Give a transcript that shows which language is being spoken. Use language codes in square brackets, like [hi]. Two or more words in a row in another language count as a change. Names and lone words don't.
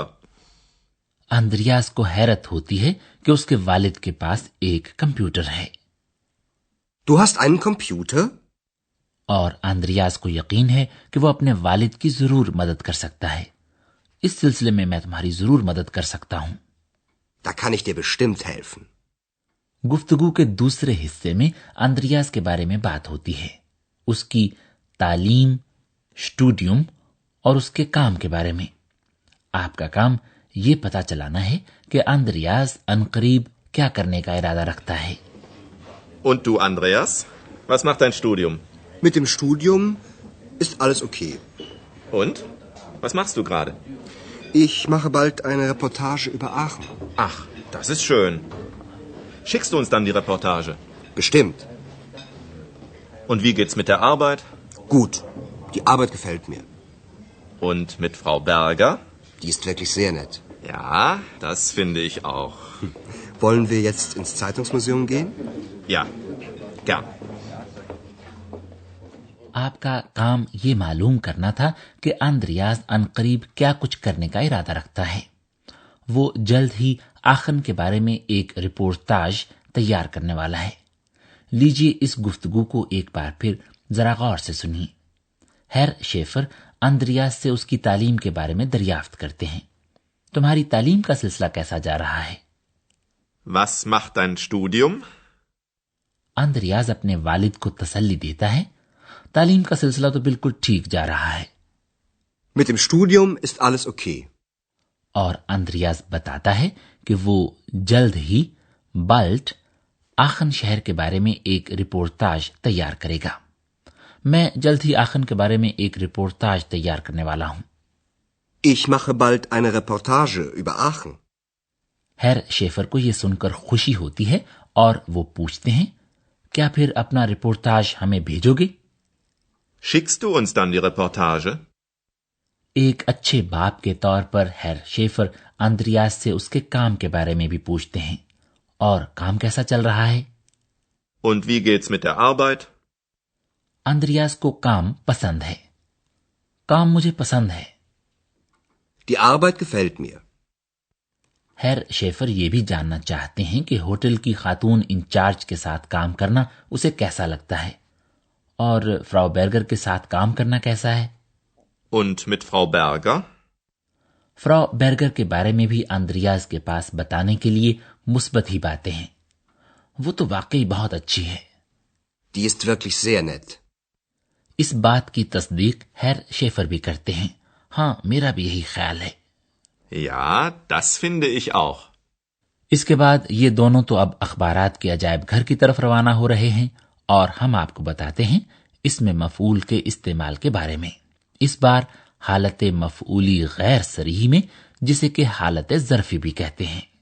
[ur] آندریاز کو حیرت ہوتی ہے کہ اس کے والد کے پاس ایک کمپیوٹر ہے. [de] Du hast einen Computer? [ur] اور آندریاز کو یقین ہے کہ وہ اپنے والد کی ضرور مدد کر سکتا ہے. اس سلسلے میں میں تمہاری ضرور مدد کر سکتا ہوں. [de] Da kann ich dir bestimmt helfen। [ur] گفتگو کے دوسرے حصے میں آندریاز کے بارے میں بات ہوتی ہے، اس کی تعلیم، اسٹوڈیم اور اس کے کام کے بارے میں. آپکا کام یہ پتا چلانا ہے کہ آندریاز عنقریب کیا کرنے کا ارادہ رکھتا ہے. [de] Und du, Andreas? Was macht dein Studium? Mit dem Studium ist alles okay. Und? Was machst du gerade? Ich mache bald eine Reportage über Aachen. Ach, das ist schön. Schickst du uns dann die Reportage? Bestimmt. Und wie geht's mit der Arbeit? Gut. Die Arbeit gefällt mir. Und mit Frau Berger? Die ist wirklich sehr nett. Ja, das finde ich auch. Wollen wir jetzt ins Zeitungsmuseum gehen? Ja, gern. [ur] آپکا کام یہ معلوم کرنا تھا کہ آندریاس عنقریب کیا کچھ کرنے کا ارادہ رکھتا ہے. وہ جلد ہی آخن کے بارے میں ایک رپورتاژ تیار کرنے والا ہے. لیجیے اس گفتگو کو ایک بار پھر ذرا غور سے سنیے. ہیر شیفر آندریاس سے اس کی تعلیم کے بارے میں دریافت کرتے ہیں. تمہاری تعلیم کا سلسلہ کیسا جا رہا ہے? [de] Was macht dein Studium? [ur] آندریاس اپنے والد کو تسلی دیتا ہے، تعلیم کا سلسلہ تو بالکل ٹھیک جا رہا ہے. [de] Mit dem Studium ist alles okay. [ur] اور آندریاس بتاتا ہے کہ وہ جلد ہی بالٹ آخن شہر کے بارے میں ایک رپورتاژ تیار کرے گا. میں جلد ہی آخن کے بارے میں ایک رپورتاژ تیار کرنے والا ہوں. [de] Ich mache bald eine Reportage über Aachen. [ur] ہیر شیفر کو یہ سن کر خوشی ہوتی ہے اور وہ پوچھتے ہیں، کیا پھر اپنا رپورتاژ ہمیں بھیجو گے? [de] Schickst du uns dann die Reportage? [ur] ایک اچھے باپ کے طور پر ہیر شیفر آندریاس سے اس کے کام کے بارے میں بھی پوچھتے ہیں. اور کام کیسا چل رہا ہے? [de] Und wie geht's mit der Arbeit? [ur] آندریاس کو کام پسند ہے. کام مجھے پسند ہے. [de] Die Arbeit gefällt mir. [ur] ہیر شیفر یہ بھی جاننا چاہتے ہیں کہ ہوٹل کی خاتون انچارج کے ساتھ کام کرنا اسے کیسا لگتا ہے اور فراؤ برگر کے ساتھ کام کرنا کیسا ہے. [de] Und mit Frau Berger? [ur] فراؤ برگر کے بارے میں بھی آندریاس کے پاس بتانے کے لیے مثبت ہی باتیں ہیں. وہ تو واقعی بہت اچھی ہے. [de] Die ist wirklich sehr nett. [ur] اس بات کی تصدیق ہیر شیفر بھی کرتے ہیں. ہاں، میرا بھی یہی خیال ہے. [de] Ja, das finde ich auch. [ur] اس کے بعد یہ دونوں تو اب اخبارات کے عجائب گھر کی طرف روانہ ہو رہے ہیں اور ہم آپکو بتاتے ہیں اس میں مفعول کے استعمال کے بارے میں. اس بار حالت مفعولی غیر صریحی میں، جسے کہ حالت ظرفی بھی کہتے ہیں.